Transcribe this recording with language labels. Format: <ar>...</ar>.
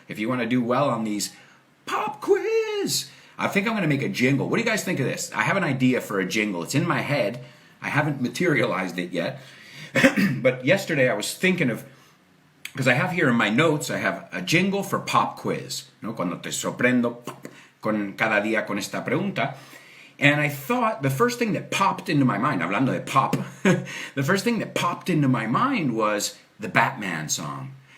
<en>If you want to do well on these pop quiz, I think I'm going to make a jingle. What do you guys think of this? I have an idea for a jingle. It's in my head. I haven't materialized it yet. But yesterday I was thinking of, because I have here in my notes, I have a jingle for pop quiz.</en> <es>¿No? Cuando te sorprendo con cada día con esta pregunta.</es> <en>And I thought the first thing that popped into my mind,</en> <es>hablando de pop,</es> <en>the first thing that popped into my mind was the Batman song.</en>